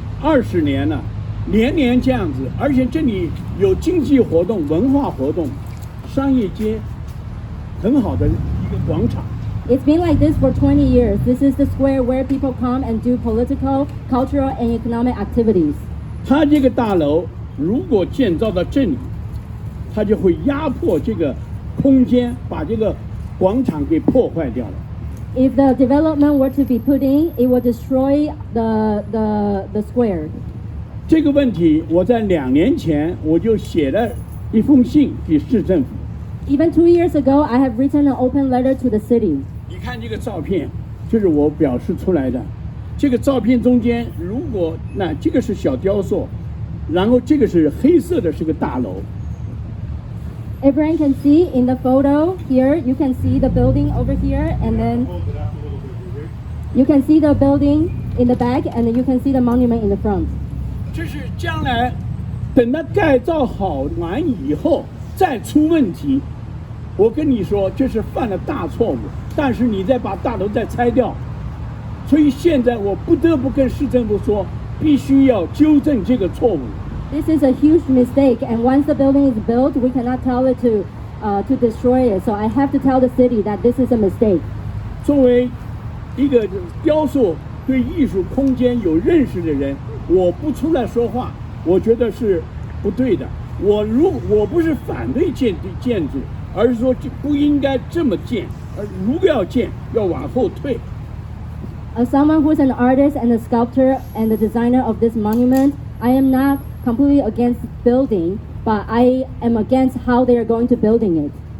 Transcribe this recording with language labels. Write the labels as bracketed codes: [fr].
[zh] 20年了，年年这样子，而且这里有经济活动、文化活动、商业街，很好的一个广场。 [en] It's been like this for 20 years. This is the square where people come and do political, cultural, and economic activities. [zh] 它这个大楼如果建造到这里，它就会压迫这个空间，把这个广场给破坏掉了。 [en] If the development were to be put in, it would destroy the square. [zh] 这个问题，我在2年前我就写了一封信给市政府。 [en] Even 2 years ago, I have written an open letter to the city. [zh] 你看这个照片，就是我表示出来的。这个照片中间，如果这个是小雕塑，然后这个是黑色的，是个大楼。 [en] Everyone can see in the photo here, you can see the building over here, and then you can see the building in the back, and then you can see the monument in the front. [zh] 这是将来等它改造好完以后再出问题。我跟你说，这是犯了大错误。但是你再把大楼再拆掉，所以现在我不得不跟市政府说，必须要纠正这个错误。 [en] This is a huge mistake, and once the building is built, we cannot tell it to destroy it. So I have to tell the city that this is a mistake. [zh] 作为一个雕塑对艺术空间有认识的人，我不出来说话，我觉得是不对的。我不是反对建筑，而是说这不应该这么建，而如果要建，要往后退。 [en] As someone who is an artist and a sculptor and the designer of this monument, I am not completely against building, but I am against how they are going to build it.